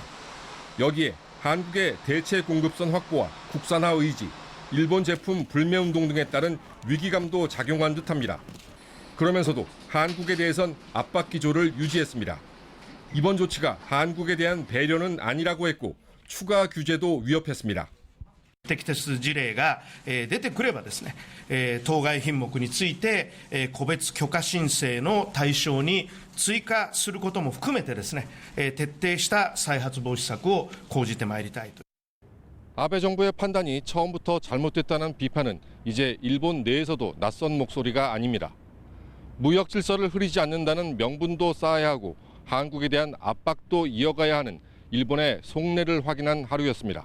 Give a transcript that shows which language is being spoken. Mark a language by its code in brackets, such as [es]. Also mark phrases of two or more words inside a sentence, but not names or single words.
[ko] 여기에 한국의 대체 공급선 확보와 국산화 의지, 일본 제품 불매운동 등에 따른 위기감도 작용한 듯합니다. 그러면서도 한국에 대해선 압박 기조를 유지했습니다. 이번 조치가 한국에 대한 배려는 아니라고 했고 추가 규제도 위협했습니다. [ja] 適切事例が出てくればですね、当該品目について個別許可申請の対象に追加することも含めてですね、徹底した再発防止策を講じてまいりたいと。 [ko] 아베 정부의 판단이 처음부터 잘못됐다는 비판은 이제 일본 내에서도 낯선 목소리가 아닙니다. 무역 질서를 흐리지 않는다는 명분도 쌓아야 하고 한국에 대한 압박도 이어가야 하는 일본의 속내를 확인한 하루였습니다.